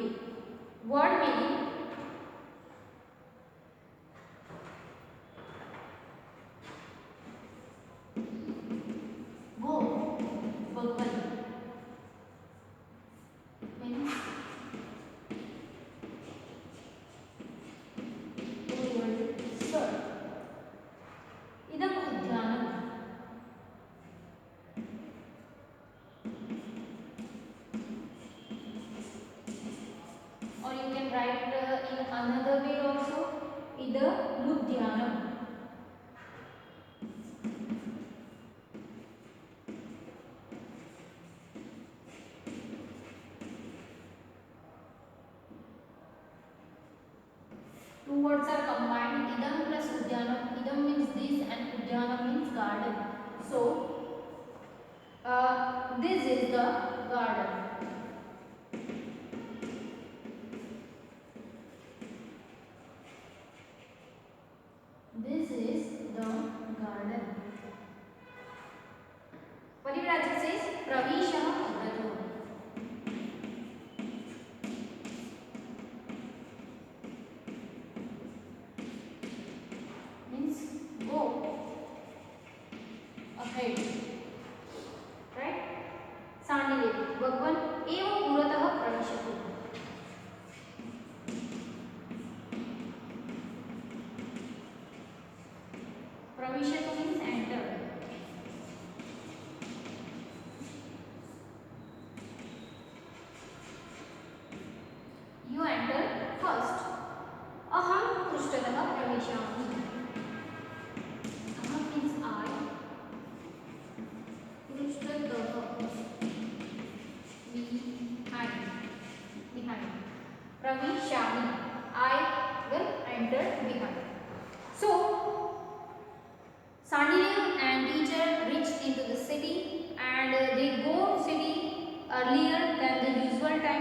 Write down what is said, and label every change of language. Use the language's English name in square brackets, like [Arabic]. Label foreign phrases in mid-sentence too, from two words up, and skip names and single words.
[English] Word meaning, go, Bhagwan, means sir. [Sanskrit] Idam udyanam. [English] Or you can write in another way also, [Sanskrit] idam udyanam. [English] Two words are combined, [Sanskrit] idam plus udyanam. [English] Idam means this and udyanam means garden. So this is the garden. This is the garden. [Sanskrit] Parivrajak says Pravishah Agrato. [English] Means go ahead. Right? Sandilya. [Sanskrit] Bhagwan eva puratah pravishatu. [English] Pravishatu means enter. You enter first. [Sanskrit] Aham prishtatah pravishami. [English] Aham means I. Prishtatah behind. Pravishami, I will enter behind. So Sandilya and teacher reached into the city, and they go city earlier than the usual time.